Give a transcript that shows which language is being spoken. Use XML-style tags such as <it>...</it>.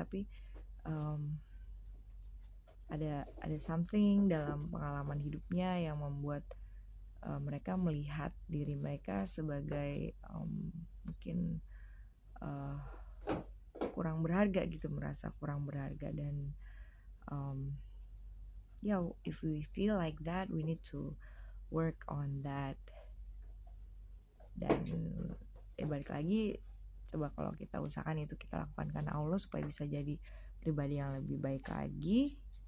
<id>Tapi ada something dalam pengalaman hidupnya yang membuat mereka melihat diri mereka sebagai mungkin kurang berharga gitu, merasa kurang berharga.</id> <en>Dan if we feel like that, we need to work on that.</en> <id>Dan balik lagi, coba kalau kita usahakan itu kita lakukan karena Allah, supaya bisa jadi pribadi yang lebih baik lagi</id>